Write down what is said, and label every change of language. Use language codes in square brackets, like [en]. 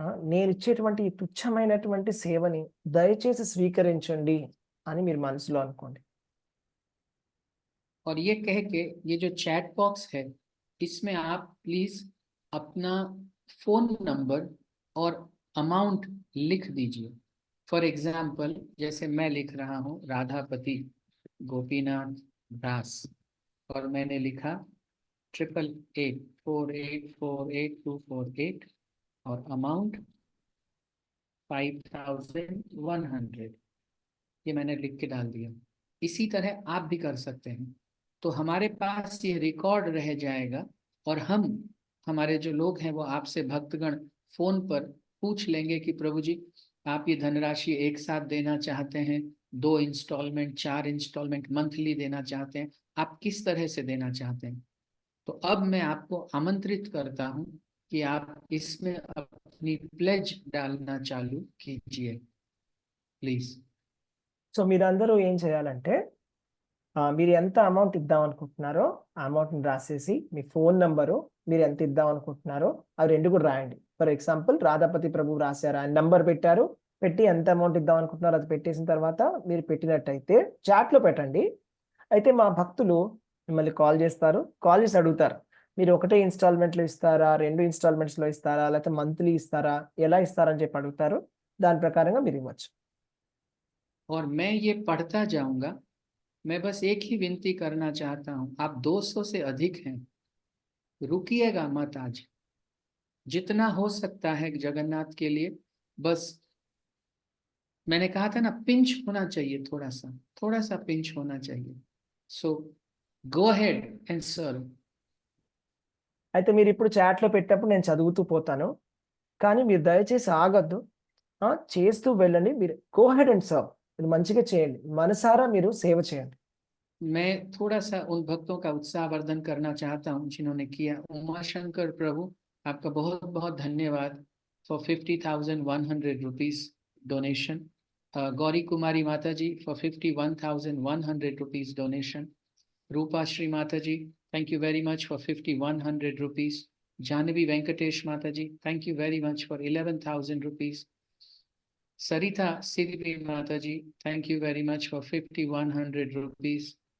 [te] నేనిచ్చేటువంటి ఈ తుచ్చమైనటువంటి సేవని దయచేసి స్వీకరించండి అని మీరు మనసులో అనుకోండి. [hi] और ये कह के ये जो चैट बॉक्स है, इसमें आप प्लीज अपना फोन नंबर और अमाउंट लिख दीजिए। फॉर एग्जाम्पल, जैसे मैं लिख रहा हूँ राधापति गोपीनाथ दास, और मैंने लिखा 8884848248 और अमाउंट 5100, ये मैंने लिख के डाल दिया। इसी तरह आप भी कर सकते हैं, तो हमारे पास ये रिकॉर्ड रह जाएगा और हम, हमारे जो लोग हैं वो आपसे भक्तगण फोन पर पूछ लेंगे कि प्रभु जी, आप ये धनराशि एक साथ देना चाहते हैं, 2 इंस्टॉलमेंट, 4 इंस्टॉलमेंट मंथली देना चाहते हैं, आप किस तरह से देना चाहते हैं। तो अब मैं आपको आमंत्रित करता हूं कि आप इसमें अपनी प्लेज डालना चालू कीजिए प्लीज। [te] సో మీరందరూ ఏం చేయాలంటే మీరు ఎంత అమౌంట్ ఇద్దాం అనుకుంటున్నారో ఆ అమౌంట్ని రాసేసి మీ ఫోన్ నంబరు, మీరు ఎంత ఇద్దాం అనుకుంటున్నారో అవి 2 కూడా రాయండి. ఫర్ ఎగ్జాంపుల్ రాధాపతి ప్రభు రాశారు, ఆయన నంబర్ పెట్టారు, పెట్టి ఎంత అమౌంట్ ఇద్దాం అనుకుంటున్నారో అది పెట్టేసిన తర్వాత మీరు పెట్టినట్టయితే చాట్లో పెట్టండి. అయితే మా భక్తులు మిమ్మల్ని కాల్ చేస్తారు, కాల్ చేసి అడుగుతారు, మీరు ఒకటే ఇన్స్టాల్మెంట్లో ఇస్తారా, 2 ఇన్స్టాల్మెంట్స్లో ఇస్తారా, లేకపోతే మంత్లీ ఇస్తారా, ఎలా ఇస్తారని చెప్పి అడుగుతారు. దాని ప్రకారంగా మీరు ఇవ్వచ్చు. [hi] और मैं ये पढ़ता जाऊंगा। मैं बस एक ही विनती करना चाहता हूं, आप 200 से अधिक हैं, रुकिएगा मत आज, जितना हो सकता है जगन्नाथ के लिए। बस मैंने कहा था ना, पिंच होना चाहिए, थोड़ा सा पिंच होना चाहिए। [en] So go ahead and serve. [te] అయితే మీరు ఇప్పుడు చాట్లో పెట్టినప్పుడు నేను చదువుతూ పోతాను, కానీ మీరు దయచేసి ఆగొద్దు, చేస్తూ వెళ్ళండి. మీరు [en] go ahead and serve, [te] మీరు మంచిగా చేయండి, మనసారా మీరు సేవ చేయండి. [hi] मैं थोड़ा सा उन भक्तों का उत्साहवर्धन करना चाहता हूँ जिन्होंने किया। उमाशंकर प्रभु, आपका बहुत बहुत धन्यवाद फॉर 50,100 रुपीज डोनेशन। गौरी कुमारी माता जी for 51,100 rupees donation. [en] Rupa Shri Mata ji, thank you very much for 5,100 rupees. Jahnavi Venkatesh Mata ji, thank you very much for 11,000 rupees. Saritha Siddhi Mata ji, thank you very much for 5,100 rupees.